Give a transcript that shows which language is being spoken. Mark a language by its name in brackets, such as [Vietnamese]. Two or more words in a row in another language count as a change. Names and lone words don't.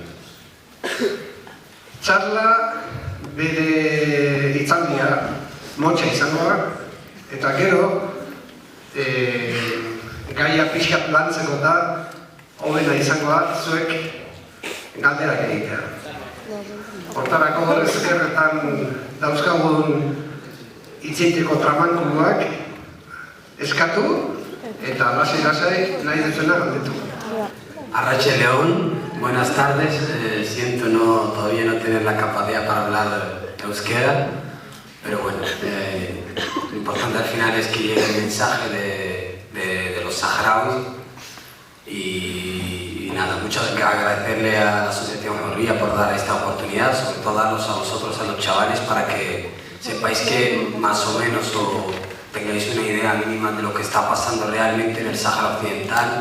[Basque] Txarla bere hitzaldia motxa izangoa, eta gero gaia pixkat lantzeko da hobena izangoa zuek galderak egitea. Hortarako ezkerretan dauzkagun hitzeiteko tramankuluak eskatu eta lasai nahi duzuena galdetu. [Spanish] Arratxe León, buenas tardes. Siento todavía no tener la capacidad para hablar euskera, pero bueno, lo importante al final es que llegue el mensaje de los saharauis y nada, mucho que agradecerle a la Asociación Georgia por dar esta oportunidad, sobre todo darnos a vosotros, a los chavales, para que sepáis que más o menos tengáis una idea mínima de lo que está pasando realmente en el Sáhara Occidental.